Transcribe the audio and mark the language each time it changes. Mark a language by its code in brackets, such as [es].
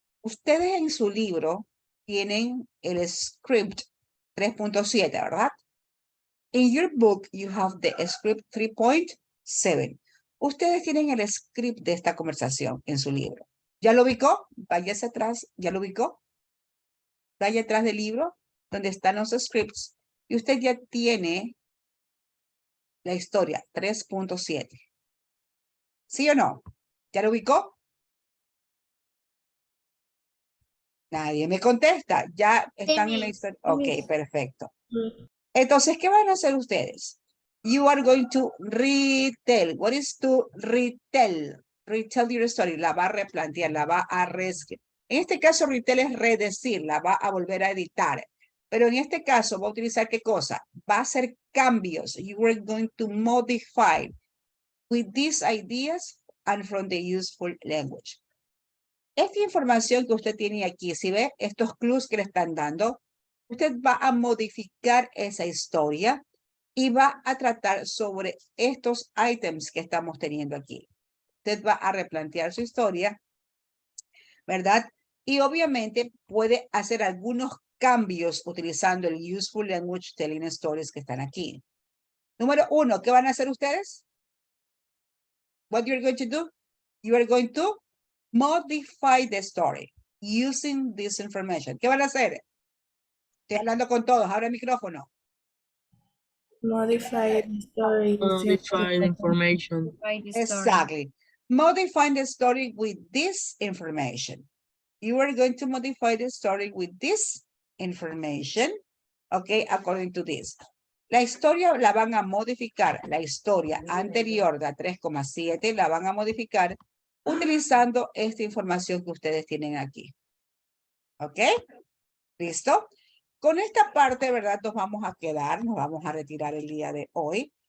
[es] Ustedes en su libro tienen el script 3.7, ¿verdad? [en] In your book, you have the script 3.7. [es] Ustedes tienen el script de esta conversación en su libro. ¿Ya lo ubicó? Váyase atrás. ¿Ya lo ubicó? Vaya atrás del libro donde están los scripts y usted ya tiene la historia 3.7. ¿Sí o no? ¿Ya lo ubicó? Nadie me contesta. Ya están en la historia. Ok, perfecto. Entonces, ¿qué van a hacer ustedes? [en] You are going to retell. What is to retell? Retell your story. [es] La va a replantear, la va a reescribir. En este caso, retell es redecir, la va a volver a editar. Pero en este caso, va a utilizar ¿qué cosa? Va a hacer cambios. [en] You are going to modify with these ideas and from the useful language. [es] Esta información que usted tiene aquí, si ve estos clues que le están dando, usted va a modificar esa historia y va a tratar sobre estos ítems que estamos teniendo aquí. Usted va a replantear su historia, ¿verdad? Y obviamente puede hacer algunos cambios utilizando el Useful Language Telling Stories que están aquí. Número 1, ¿qué van a hacer ustedes? [en] What you're going to do? You are going to modify the story using this information. [es] ¿Qué van a hacer? Estoy hablando con todos. Abre el micrófono. [en] Modify the story. Modify information. By the story. Exactly. Modify the story with this information. You are going to modify the story with this information, okay, according to this. [es] La historia la van a modificar, la historia anterior de 3,7 la van a modificar utilizando esta información que ustedes tienen aquí. ¿Ok? ¿Listo? Con esta parte, ¿verdad? Nos vamos a quedar, nos vamos a retirar el día de hoy.